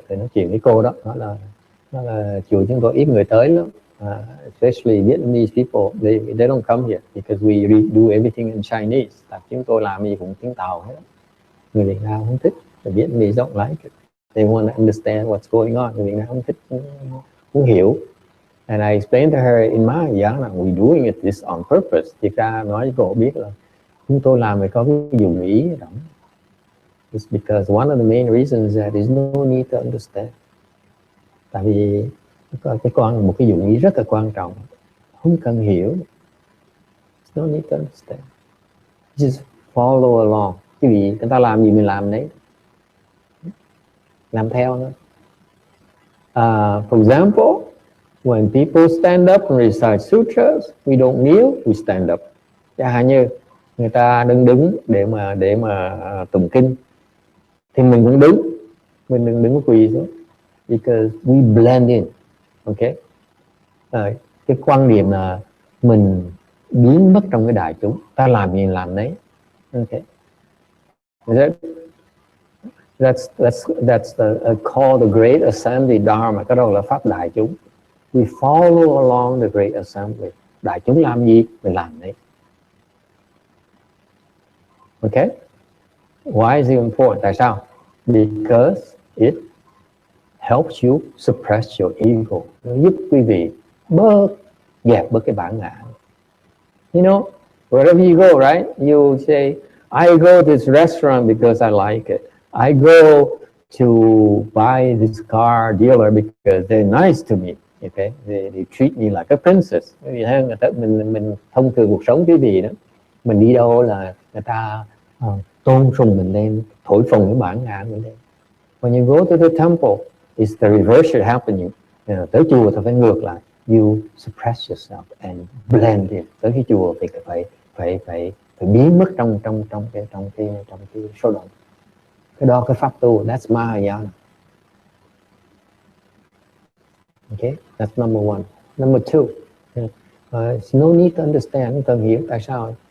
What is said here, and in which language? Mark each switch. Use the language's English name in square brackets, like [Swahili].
[Vietnamese] Thì nói chuyện với cô đó, nó là chùa chúng tôi ít người tới lắm. [English] Especially Vietnamese people, they don't come here because we do everything in Chinese. [Vietnamese] Tại chúng tôi làm gì cũng tiếng Tàu hết. Người Việt Nam không thích. [English] The Vietnamese don't like it. They want to understand what's going on. [Vietnamese] Người Việt Nam không thích, không hiểu. [English] And I explained to her in my [Vietnamese] giảng là [English] we're doing it this on purpose. [Vietnamese] Thì ra nói cho cô biết là chúng tôi làm phải có cái dụng ý đó. [English] It's because one of the main reasons that there's no need to understand. [Vietnamese] Tại vì một cái dụng ý rất là quan trọng, không cần hiểu. [English] There's no need to understand. Just follow along. [Vietnamese] Cái gì người ta làm gì mình làm đấy, làm theo nữa. [English] For example, when people stand up and recite sutras, we don't kneel, we stand up. [Vietnamese] Chẳng hạn như người ta đứng để mà tụng kinh, thì mình cũng đứng, mình đừng đứng quỳ xuống, [English] because we blend in. [Vietnamese] Okay. Cái quan điểm là mình biến mất trong cái đại chúng, ta làm gì làm đấy. Okay. [English] Is it? That's called the Great Assembly Dharma. [Vietnamese] Cái đó là pháp đại chúng. [English] We follow along the Great Assembly. [Vietnamese] Đại chúng làm gì mình làm đấy. [English] Okay? Why is it important? [Vietnamese] Tại sao? [English] Because it helps you suppress your ego. [Vietnamese] Nó giúp quý vị dẹp bớt cái bản ngã. [English] You know, wherever you go, right? You say, I go to this restaurant because I like it. I go to buy this car dealer because they're nice to me. Okay, they treat me like a princess. [Vietnamese] Vì thế người ta mình thông thường cuộc sống quý vị đó, mình đi đâu là người ta tôn sùng mình lên, thổi phồng cái bản ngã mình lên. [English] When you go to the temple, it's the reverse happening. [Vietnamese] Tới chùa thì phải ngược lại. [English] You suppress yourself and blend in. [Vietnamese] Tới cái chùa thì phải biến mất trong cái số động. Cái đó cái pháp tu, [English] that's Mahayana. Okay, that's number one. Number two, it's no need to understand, [Vietnamese] không cần hiểu tại sao.